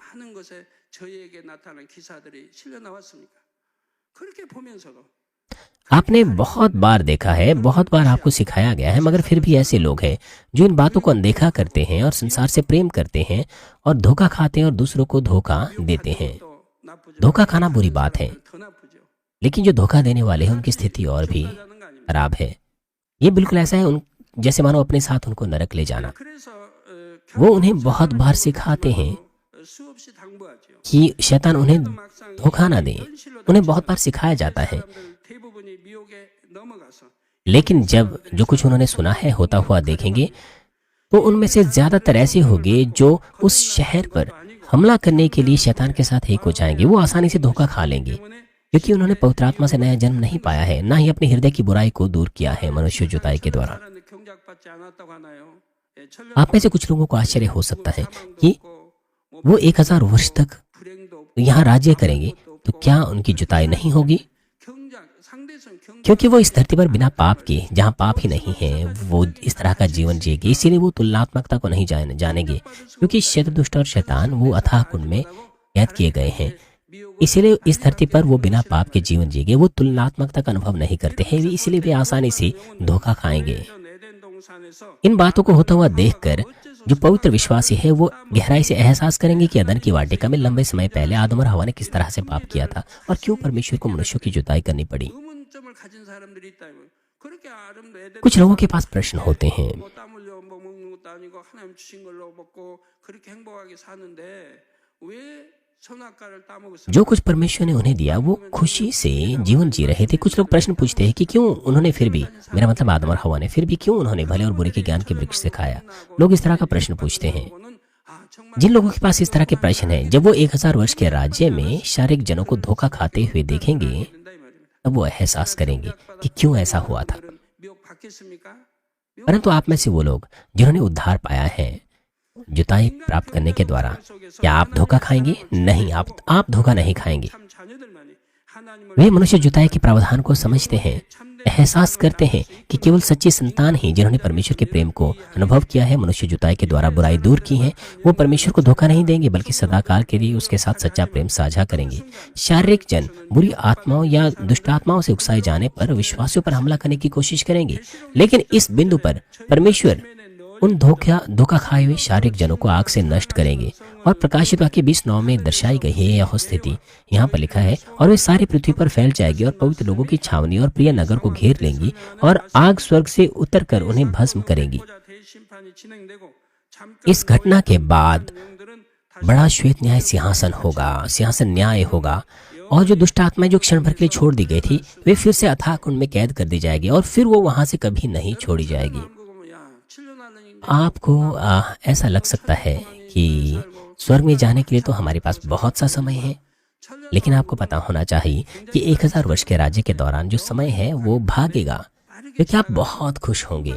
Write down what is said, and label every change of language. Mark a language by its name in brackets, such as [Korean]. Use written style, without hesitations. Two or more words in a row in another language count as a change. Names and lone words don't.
[Hindi] आपने बहुत बार देखा है, बहुत बार आपको सिखाया गया है, मगर फिर भी ऐसे लोग हैं जो इन बातों को अनदेखा करते हैं और संसार से प्रेम करते हैं और धोखा खाते हैं और दूसरों को धोखा देते हैं। धोखा खाना बुरी बात है, [Korean] 더 나쁘죠. [Hindi] लेकिन जो धोखा देने वाले हैं उनकी स्थिति और भी [Korean] 하는 거 아닙니까? [Hindi] खराब है। ये बिल्कुल ऐसा है जैसे मानो अपने साथ उनको नरक ले जाना। [Korean] 그래서 [Hindi] वो उन्हें बहुत बार सिखाते हैं [Korean] 수없이 당부하죠. [Hindi] कि शैतान उन्हें धोखा ना दे, उन्हें बहुत बार सिखाया जाता है। [Korean] 대부분이 미혹에 넘어가서 [Hindi] लेकिन जब जो कुछ उन्होंने सुना है होता हुआ देखेंगे तो उनमें से ज्यादातर ऐसे होंगे जो उस शहर पर हमला करने के लिए शैतान के साथ एक हो जाएंगे। वो आसानी से धोखा खा लेंगे क्योंकि उन्होंने पवित्र आत्मा से नया जन्म नहीं पाया है, ना ही अपने हृदय की बुराई को दूर किया है मनुष्य जुताई के द्वारा। [Korean] 경작받지 않았다고 하나요? 예, 천년 [Hindi] आप में से कुछ लोगों को आश्चर्य हो सकता है कि वो 1000 वर्ष तक [Korean] 불행도 [Hindi] यहाँ राज्य करेंगे तो क्या उनकी जुताई नहीं होगी? [Korean] 경작 상대성 경 [Hindi] क्योंकि वो इस धरती पर बिना पाप के, जहाँ पाप ही नहीं है, वो इस तरह का जीवन जिएंगे। इसीलिए वो तुलनात्मकता को नहीं जानेंगे क्योंकि शैतान, दुष्ट और शैतान वो अथाह कुंड में कैद किए गए हैं। इसीलिए इस धरती पर वो बिना पाप के जीवन जिएंगे। वो तुलनात्मकता का अनुभव नहीं करते हैं, इसीलिए वे आसानी से धोखा खाएंगे। [Korean] 에덴 동산에서 [Hindi] इन बातों को होता हुआ देखकर जो पवित्र विश्वासी है वो गहराई से एहसास करेंगे कि अदन की वाटिका में लंबे समय पहले आदम और हवा ने किस तरह से पाप किया था और क्यों परमेश्वर को मनुष्यों की जुताई करनी पड़ी। [Korean] 의문점을 가진 사람들이 있다면 그렇게 아름다운 에덴 [Hindi] कुछ लोगों के पास प्रश्न होते हैं, [Korean] 땀 흘려 뭐 먹는 것도 아니고 하나님 주신 걸로 먹고 그렇게 행복하게 사는데 왜 선악과를 따먹었어요? [Hindi] जो कुछ परमेश्वर ने उन्हें दिया वो खुशी से जीवन जी रहे थे। कुछ लोग प्रश्न पूछते हैं कि क्यों उन्होंने फिर भी, मेरा मतलब आदम और हवा ने फिर भी क्यों उन्होंने भले और बुरे के ज्ञान के वृक्ष से खाया। लोग इस तरह का प्रश्न पूछते हैं। जिन लोगों के पास इस तरह के प्रश्न हैं, जब वो 1000 वर्ष के राज्य में शारीरिक जनों को धोखा खाते हुए देखेंगे तब वो एहसास करेंगे कि क्यों ऐसा हुआ था। [Korean] 미혹 받겠습니까? [Hindi] परंतु आप में से वो लोग जिन्होंने उद्धार पाया है जुताई प्राप्त करने के द्वारा, क्या आप धोखा खाएंगे? नहीं, आप धोखा नहीं खाएंगे। [Korean] 참 자녀들만이 하나님을 [Hindi] वे मनुष्य जुताई के प्रावधान को समझते हैं, एहसास करते हैं कि केवल सच्ची संतान ही जिन्होंने परमेश्वर के प्रेम को अनुभव किया है, मनुष्य जुताई के द्वारा बुराई दूर की है, वो परमेश्वर को धोखा नहीं देंगे बल्कि सदाकाल के लिए उसके साथ सच्चा प्रेम साझा करेंगे। शारीरिक जन बुरी आत्माओं या दुष्ट आत्माओं से उकसाए जाने पर विश्वासियों पर हमला करने की कोशिश करेंगे, लेकिन इस बिंदु पर परमेश्वर उन धोखा खाए हुए शारीरिक जनों को आग से नष्ट करेंगे। और प्रकाशित वाक्य 20:9 में दर्शाई गई है यह स्थिति। यहाँ पर लिखा है, और वे सारी पृथ्वी पर फैल जाएगी और पवित्र लोगों की छावनी और प्रिय नगर को घेर लेंगी और आग स्वर्ग से उतरकर उन्हें भस्म करेगी। [Korean] 대심판이 진행되고 [Hindi] इस घटना के बाद बड़ा श्वेत न्याय सिंहासन होगा, सिंहासन न्याय होगा, और जो दुष्ट आत्माएं जो क्षण भर के लिए छोड़ दी गई थी वे फिर से अथाह कुंड में कैद कर दी जाएगी और फिर वो वहां से कभी नहीं छोड़ी जाएगी। आपको ऐसा लग सकता है कि स्वर्ग में जाने के लिए तो हमारे पास बहुत सा समय है, लेकिन आपको पता होना चाहिए कि 1000 वर्ष के राज्य के दौरान जो समय है वो भागेगा, क्योंकि आप बहुत खुश होंगे।